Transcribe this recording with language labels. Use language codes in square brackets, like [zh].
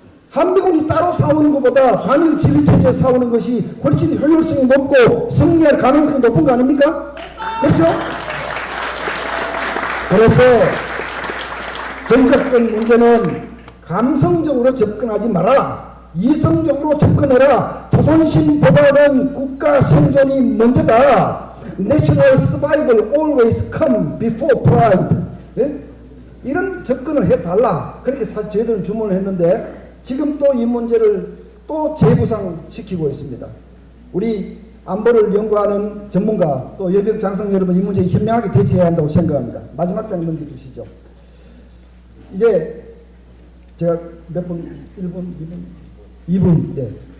[ko] 한미군이 따로 싸우는 것보다 단일 지휘체제 싸우는 것이 훨씬 효율성이 높고 승리할 가능성이 높은 거 아닙니까? 그렇죠? 그래서 전작권 문제는 감성적으로 접근하지 마라. 이성적으로 접근해라. 자존심보다는 국가 생존이 먼저다. [en] National survival always come before pride. [ko] 예? 이런 접근을 해달라. 그렇게 사실 저희들은 주문을 했는데 지금 또 이 문제를 또 재부상시키고 있습니다. 우리 안보를 연구하는 전문가 또 여백 장성 여러분 이 문제에 현명하게 대처해야 한다고 생각합니다. 마지막 장 넘겨주시죠. 이제 제가 몇 분? 1분? 2분? 2분. 네.